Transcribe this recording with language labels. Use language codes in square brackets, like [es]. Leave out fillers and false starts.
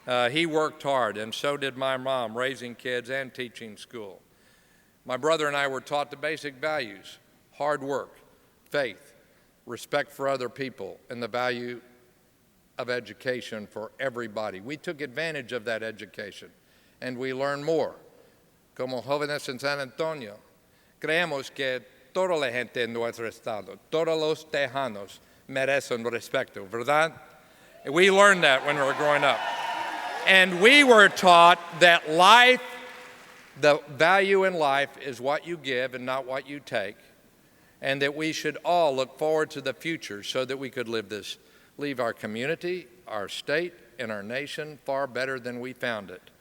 [en] He worked hard, and so did my mom, raising kids and teaching school. My brother and I were taught the basic values: hard work, faith, respect for other people, and the value of education for everybody. We took advantage of that education, and we learned more. [es] Como jóvenes en San Antonio, creemos que toda la gente en nuestro estado, todos los tejanos, merecen respeto, ¿verdad? [en] We learned that when we were growing up. And we were taught that life, the value in life is what you give and not what you take, and that we should all look forward to the future so that we could leave our community, our state, and our nation far better than we found it.